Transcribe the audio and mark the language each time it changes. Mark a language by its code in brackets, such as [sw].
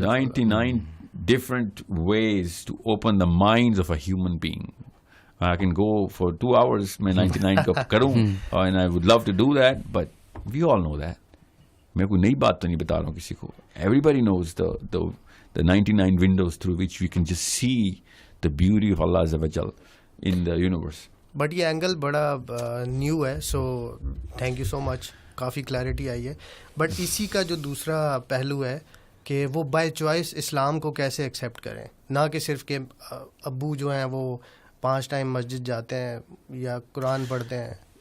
[en] 99 different ways to open the minds of a human being. I can go for 2 hours [ur] میں 99 کا کروں [en] and I would love to do that, but we all know that. [ur] میں کوئی نئی بات تو نہیں بتا رہا ہوں کسی کو. [en] Everybody knows the 99 windows through which we can just see the beauty of Allah Azza wa Jal in the universe. [ur] But یہ اینگل بڑا نیو ہے, [en] so thank you so much, [ur] coffee clarity آئی ہے. بٹ اسی کا جو دوسرا پہلو ہے کہ وہ بائی چوائس اسلام کو کیسے ایکسیپٹ کریں, نہ کہ صرف کہ ابو جو ہیں وہ 5 ٹائم مسجد جاتے ہیں یا قرآن پڑھتے ہیں.